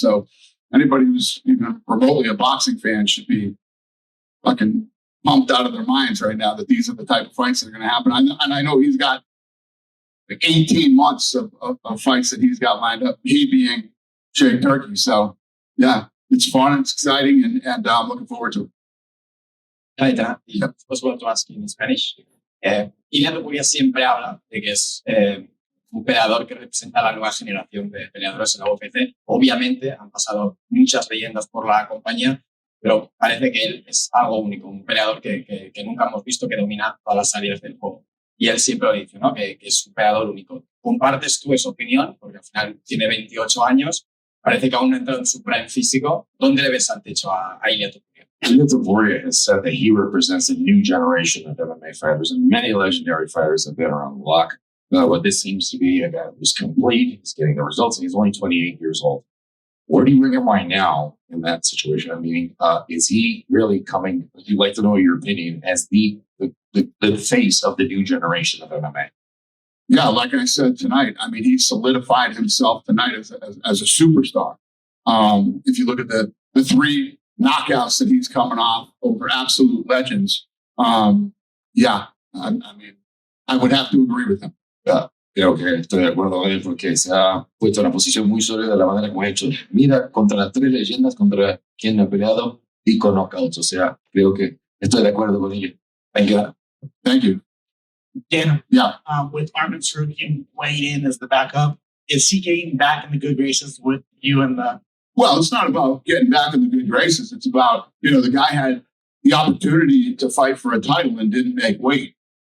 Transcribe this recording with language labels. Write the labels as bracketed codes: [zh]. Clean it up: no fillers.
[en] So anybody who's even remotely a boxing fan should be fucking pumped out of their minds right now that these are the type of fights that are going to happen. And I know he's got like 18 months of fights that he's got lined up, he being Jake Turkey. So yeah, it's fun, it's exciting, and I'm looking forward to it. [es] Ahí está. [en] Y was want to ask in Spanish. [es] Ilia Topuria siempre habla de que es un peleador que representa a la nueva generación de peleadores en la UFC. Obviamente han pasado muchas leyendas por la compañía, pero parece que él es algo único, un peleador que nunca hemos visto, que domina todas las áreas del juego. Y él siempre lo dice, ¿no? Que es un peleador único. ¿Compartes tú esa opinión? Porque al final tiene 28 años, parece que aún no ha entrado en su prime físico. ¿Dónde le ves al techo a Ilia Topuria? [en] Ilia Topuria has said that he represents a new generation of MMA fighters, and many legendary fighters have been around the block. What this seems to be a guy who's complete, he's getting the results, and he's only 28 years old. Where do you bring him right now in that situation? I mean, is he really coming, you'd like to know your opinion, as the face of the new generation of MMA? Yeah, like I said tonight, I mean, he solidified himself tonight as a superstar. If you look at the three knockouts that he's coming off over absolute legends, I mean, I would have to agree with him. [es] Creo que estoy de acuerdo con él porque se ha puesto en una posición muy sólida de la manera como ha hecho. Mira, contra las tres leyendas, contra quien ha peleado y con knockouts. O sea, creo que estoy de acuerdo con ello. [en] Thank you. Thank you. Dan, Yeah. with Armin Sarukian weighing in as the backup, is he getting back in the good graces with you and the? Well, it's not about getting back in the good graces. It's about, the guy had the opportunity to fight for a title and didn't make weight.